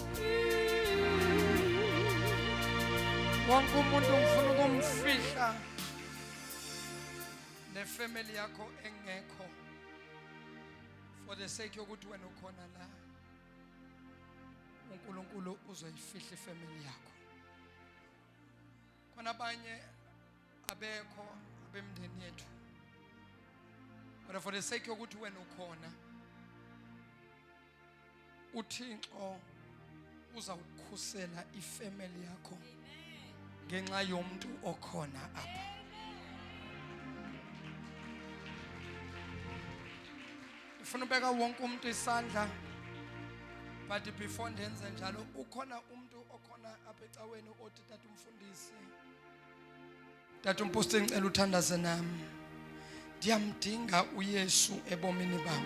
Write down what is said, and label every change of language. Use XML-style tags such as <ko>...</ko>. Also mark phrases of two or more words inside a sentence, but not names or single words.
<zu>Wonke umuntu ngifuna ukumfihla nefamily yakho engekho</zu> <en>for the sake</en> <zu>yokuthi wena ukhona la. uNkulunkulu uzoyifihla ifamily yakho. Khona abanye abekho abemndeni yethu.</zu> <en>But for the sake</en> <xh>yokuthi wena ukhona, uThixo uzawukhusela ifamily yakho ngenxa yomuntu okhona apha. Ufuna ubeka wonke umuntu isandla</xh> <en>But before</en> <xh>ndenze njalo ukhona umuntu okhona apha ecaweni othi tata umfundisi, tata umposti</xh> <zu>ngicela uthandaze nami,</zu> <xh>ndiyamdinga uYesu ebomini bam.</xh>